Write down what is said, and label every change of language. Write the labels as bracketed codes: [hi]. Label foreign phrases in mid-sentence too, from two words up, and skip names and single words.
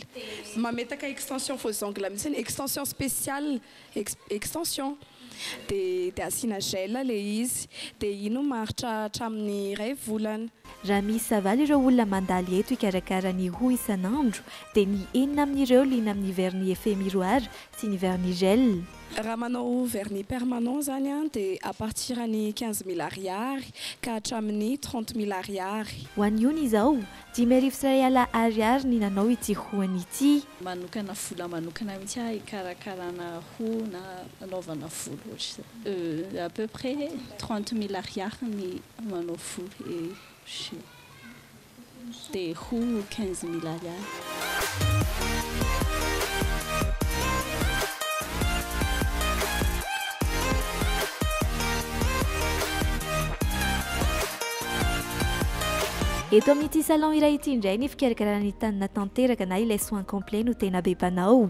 [mg] Mametaka [fr] extension faux ongle [mg] mihitsy, [fr] extension spéciale, [mg] extension. Dia asiana gel le izy, dia ino maharitra hatramin'ny 2 volana. Raha misy savaly ireo olona mandaly eto hikarakara ny hoho isan'andro dia ny 9 amin'ireo liana amin'ny [fr] vernis effet miroir [mg] sy ny [fr] vernis gel. [mg] Raha manao [fr] vernis permanent [mg] zany dia [fr] à partir [mg] ny 15,000 ariary ka hatramin'ny 30,000 ariary. Ho an'io izao 5,000 ariary ny nanao ity hohony ity. Manokana vola manokana mihitsy hikarakarana hoho na anaovana volo ohatra. [fr] À peu près [mg] 30,000 ariary ny manao volo dia hoho 15,000 ariary. Eto amin'ity salon iray ity indray ny fikarakarana ny tanana tanteraka na ilay [fr] soin complet [mg] no tena be mpanao.